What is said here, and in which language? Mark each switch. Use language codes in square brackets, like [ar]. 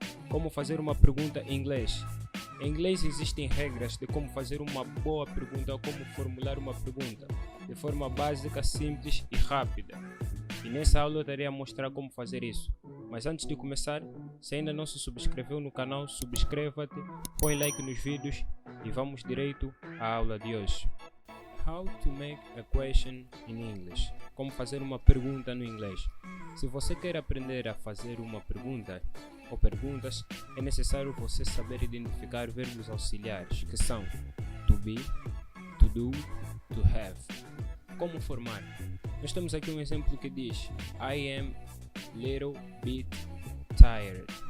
[pt] Como fazer uma pergunta em inglês. Em inglês existem regras de como fazer uma boa pergunta ou como formular uma pergunta de forma básica, simples e rápida. E nessa aula eu estarei a mostrar como fazer isso. Mas antes de começar, se ainda não se subscreveu no canal, subscreva-te, põe like nos vídeos e vamos direito à aula de hoje. [en] How to make a question in English. [pt] Como fazer uma pergunta no inglês. Se você quer aprender a fazer uma pergunta ou perguntas, é necessário você saber identificar verbos auxiliares, que são to be, to do, to have. Como formar? Nós temos aqui um exemplo que diz [en] I am little bit tired.